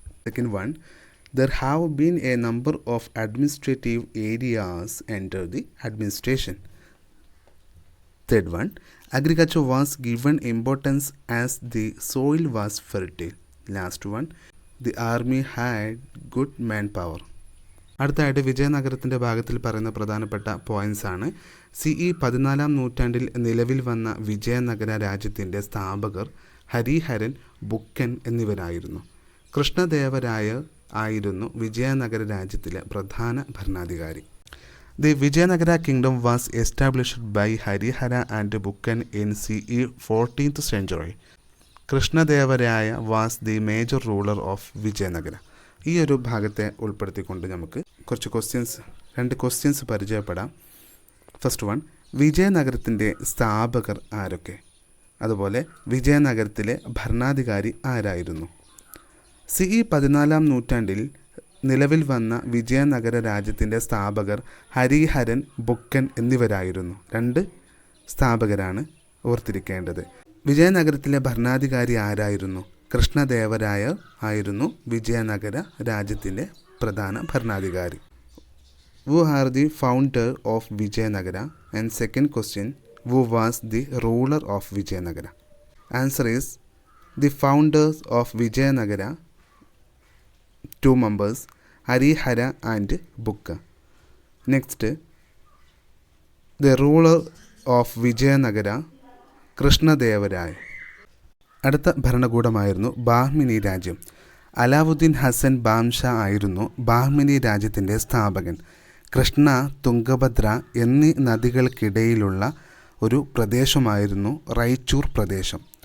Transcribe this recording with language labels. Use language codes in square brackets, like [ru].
[en] Second one, there have been a number of administrative areas under the administration. Third one, agriculture was given importance as the soil was fertile. Last one, the army had good manpower. [ml] അടുത്തായിട്ട് വിജയനഗരത്തിൻ്റെ ഭാഗത്തിൽ പറയുന്ന പ്രധാനപ്പെട്ട points ആണ്. CE 14 നൂറ്റാണ്ടിൽ നിലവിൽ വന്ന വിജയനഗര രാജ്യത്തിൻ്റെ സ്ഥാപകർ Hariharan, Buchan എന്നിവരായിരുന്നു. കൃഷ്ണദേവരായ ആയിരുന്നു വിജയനഗര രാജ്യത്തിലെ പ്രധാന ഭരണാധികാരി. [en] The Vijayanagara kingdom was established by Harihara and Bukkan in CE 14th century. Krishnadevaraya was the major ruler of Vijayanagara. [ml] ഈ ഒരു ഭാഗത്തെ ഉൾപ്പെടുത്തിക്കൊണ്ട് നമുക്ക് കുറച്ച് രണ്ട് ക്വസ്റ്റ്യൻസ് പരിചയപ്പെടാം. ഫസ്റ്റ് വൺ, വിജയനഗരത്തിൻ്റെ സ്ഥാപകർ ആരൊക്കെ? അതുപോലെ വിജയനഗരത്തിലെ ഭരണാധികാരി ആരായിരുന്നു? CE 14 നൂറ്റാണ്ടിൽ നിലവിൽ വന്ന വിജയനഗര രാജ്യത്തിൻ്റെ സ്ഥാപകർ ഹരിഹരൻ, ബുക്കൻ എന്നിവരായിരുന്നു. രണ്ട് സ്ഥാപകരാണ് ഓർത്തിരിക്കേണ്ടത്. വിജയനഗരത്തിലെ ഭരണാധികാരി ആരായിരുന്നു? കൃഷ്ണദേവരായ ആയിരുന്നു വിജയനഗര രാജ്യത്തിൻ്റെ പ്രധാന ഭരണാധികാരി. [en] Who are the founder of Vijayanagara? And second question, who was the ruler of Vijayanagara? Answer is the founders of Vijayanagara, 2 members, Harihara and Bukka. Next, the ruler of Vijayanagara, Krishnadevaraya. [ml] അടുത്ത ഭരണകൂടമായിരുന്നു ബാഹ്മിനി രാജ്യം. അലാവുദ്ദീൻ ഹസൻ ബാംഷാ ആയിരുന്നു ബാഹ്മിനി രാജ്യത്തിൻ്റെ സ്ഥാപകൻ. കൃഷ്ണ, തുംഗഭദ്ര എന്നീ നദികൾക്കിടയിലുള്ള ഒരു പ്രദേശമായിരുന്നു റൈച്ചൂർ പ്രദേശം.